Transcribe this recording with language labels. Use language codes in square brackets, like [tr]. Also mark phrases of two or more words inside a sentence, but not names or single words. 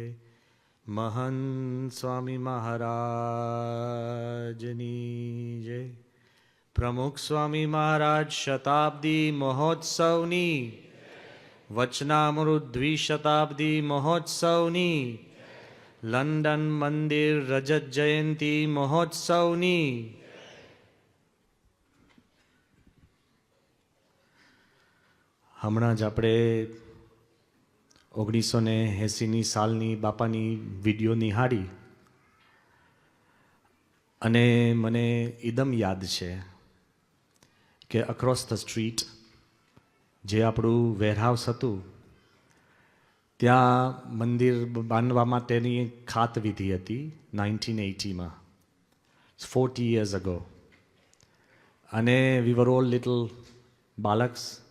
[gu] મહંત સ્વામી મહારાજની જય। પ્રમુખ સ્વામી મહારાજ શતાબ્દી મહોત્સવની વચનામૃત દ્વિશતાબ્દી મહોત્સવની લંડન મંદિર રજત જયંતી મહોત્સવની હમણાં જ આપણે 1980ની સાલની બાપાની વિડીયો નિહાળી અને મને એકદમ યાદ છે કે [en] across the street [gu] જે આપણું વેરહાઉસ હતું ત્યાં મંદિર બાંધવા માટેની ખાતવિધિ હતી 1980માં [en] 40 years ago [gu] અને [en] we were all little [gu] બાલક્સ